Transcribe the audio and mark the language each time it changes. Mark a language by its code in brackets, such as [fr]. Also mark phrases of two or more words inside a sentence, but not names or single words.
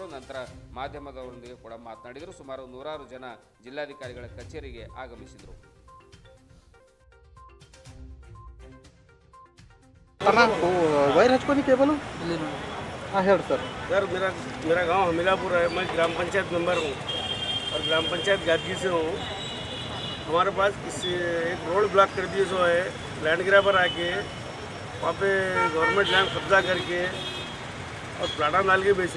[kn] ನಂತರ ಮಾಧ್ಯಮದವರೊಂದಿಗೆ ಕೂಡ ಮಾತನಾಡಿದರು. ಸುಮಾರು 100 ಜನ ಜಿಲ್ಲಾಧಿಕಾರಿಗಳ ಕಚೇರಿಗೆ ಆಗಮಿಸಿದರು. वायर हचको केबल हाँ हेड सर [hi] सर मेरा गांव हमीलापुर है। मैं ग्राम पंचायत मेंबर हूँ और ग्राम पंचायत गादगी से हूँ। हमारे पास एक [en] road block [hi] कर दिए सो है, [en] land grabber [hi] आके वहाँ पे [en] government land [hi] कब्जा करके और प्लाटा डाल के बेच रहे।